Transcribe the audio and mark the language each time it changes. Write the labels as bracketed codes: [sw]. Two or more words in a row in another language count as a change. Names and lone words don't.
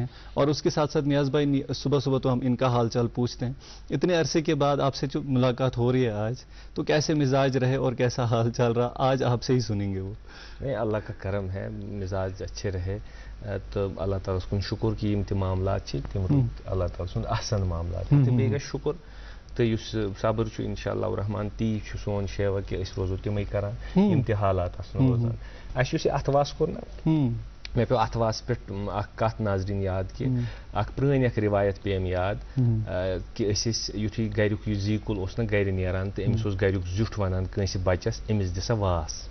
[ur] اور اس کے ساتھ ساتھ نیاز بھائی صبح صبح تو ہم ان کا حال چال پوچھتے ہیں. اتنے عرصے کے بعد آپ سے جو ملاقات ہو رہی ہے آج، تو کیسے مزاج رہے اور کیسا حال چال رہا آج آپ سے ہی سنیں گے. وہ نہیں، اللہ کا کرم ہے، مزاج اچھے رہے تو [ks] اللہ تعالیٰ کن شکر کہ یم تہِ معاملات چھِ تِم اللہ تعالیٰ سُنٛد احسن معاملات تہٕ بیٚیہِ گژھِ شکر تہٕ یُس صبر چھُ اِنشاء اللہ الرحمان تی چھُ سون شیوا کہِ أسۍ روزو تِمے کران یِم تہِ حالات آسن روزان. اَسہِ یُس یہِ اتھواس کوٚر نا مےٚ پیوٚو اتھواس پٮ۪ٹھ اکھ کتھ ناظریٖن یاد کہِ اکھ پرٛٲنۍ اکھ رِوایت پیٚیَم یاد کہِ أسۍ ٲسۍ یُتھُے گریُک یہِ زی کُل اوس نا گرِ نیران تہٕ أمِس اوس گریُک زیُٹھ ونان کٲنٛسہِ بچس أمِس دِ سا واس.